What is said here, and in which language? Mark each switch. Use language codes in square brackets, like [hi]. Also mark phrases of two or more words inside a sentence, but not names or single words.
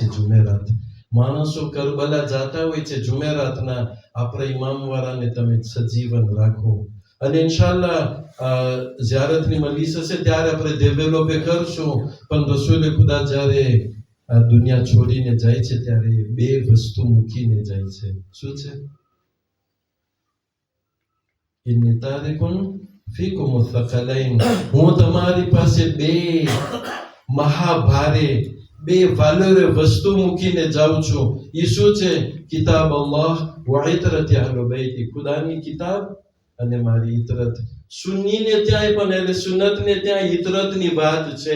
[gu] જુમેરાત માણસો કરબલા જાતા હોય છે, જુમેરાતના આપણા ઇમામ વાળાને તમે સજીવન રાખો. અને ઇન્શાલ્લાહ ઝિયારતની મજલિસ હશે ત્યારે આપણે ડેવલપ કરશું. પણ રસૂલે ખુદા જ્યારે આ દુનિયા છોડીને જાય છે ત્યારે બે વસ્તુ મૂકીને જાય છે. શું છે? [ar] inni tarikun fikum thaqalain, [gu] હું તમારી પાસે બે મહાભારે બે વાલોરે વસ્તુ મૂકીને જાઉં છું. એ શું છે? [ar] كتاب الله و عترة أهل البيت, [gu] ખુદાની કિતાબ અને મારી ઇતરત. સુન્નીને ત્યાં પણ એટલે સુન્નતને ત્યાં ઇતરતની વાત છે.